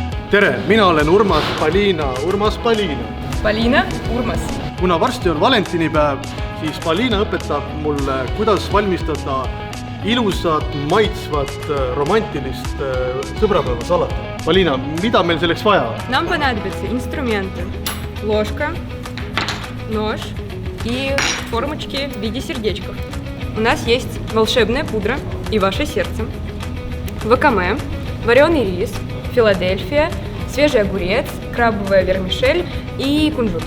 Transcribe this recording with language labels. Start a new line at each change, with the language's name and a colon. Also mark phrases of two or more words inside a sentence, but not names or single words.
Estonian: Tere, mina olen Urmas Palina. Palina, Urmas. Kuna varsti on valentinipäev, siis Palina õpetab mulle, kuidas valmistada ilusat, maitsvat, romantilist sõbrapäevasalat. Palina, mida meil selleks vaja?
Russian: Нам понадобятся инструменты. Ложка, нож и формочки в виде сердечков. У нас есть волшебная пудра и ваше сердце, вакаме, вареный рис, Филадельфия, свежий огурец, крабовая вермишель и кунжут.